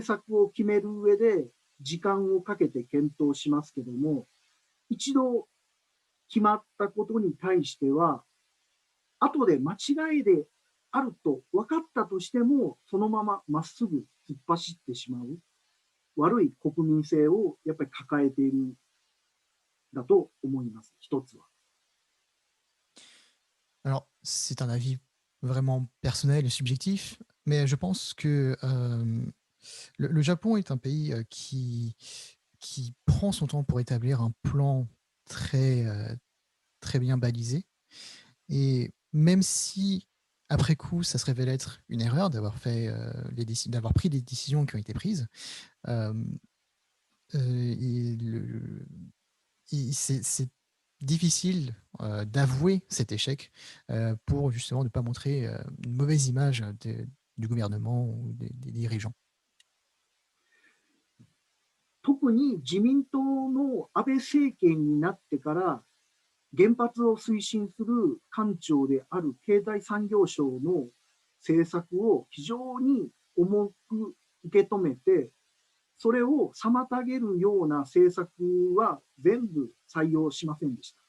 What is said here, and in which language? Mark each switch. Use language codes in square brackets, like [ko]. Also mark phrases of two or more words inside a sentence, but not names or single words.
[ja] 策を決める上で時間をかけて検討しますけども、一度決まったことに対しては、後で間違いであると分かったとしても、そのまままっすぐ突っ走ってしまう悪い国民性をやっぱり抱えているだと思います、一つは。 [fr] Alors, c'est un avis vraiment personnel et subjectif, mais je pense que le Japon est un pays qui prend son temps pour établir un plan très, très bien balisé. Et même si, après coup, ça se révèle être une erreur d'avoir pris des décisions qui ont été prises, c'est difficile d'avouer cet échec pour justement ne pas montrer une mauvaise image du gouvernement ou des dirigeants. [ja] 特に自民党の安倍政権になってから原発を推進する官庁である経済産業省の政策を非常に重く受け止めて、それを妨げるような政策は全部採用しませんでした。